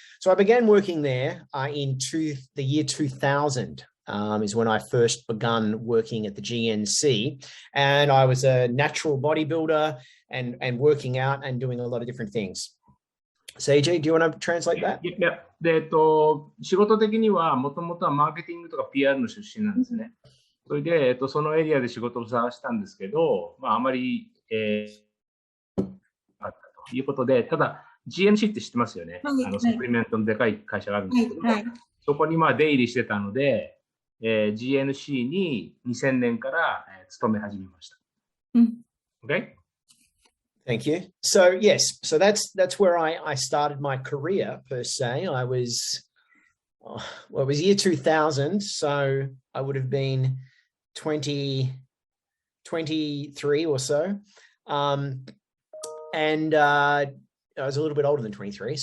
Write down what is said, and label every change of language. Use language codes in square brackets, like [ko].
[en] So I began working there in the year 2000 is when I first begun working at the GNC. And I was a natural bodybuilder and working out and doing a lot of different things. Seiji, do you want to translate that? Yeah. [ja] 仕事的にはもともとはマーケティングとか PR の出身なんですね。それで、そのエリアで仕事を探したんですけど、あまり、あったということで、ただ GNC って知ってますよね。サプリメントのでかい会社があるんですけど、そこに出入りしてたので、GNC に2000年から勤め始めました。 [en] Okay? Thank you. So yes, so that's where I started my career per se. I was, it was year 2000, so I would have been 23 or so. And I was a little bit older than 23.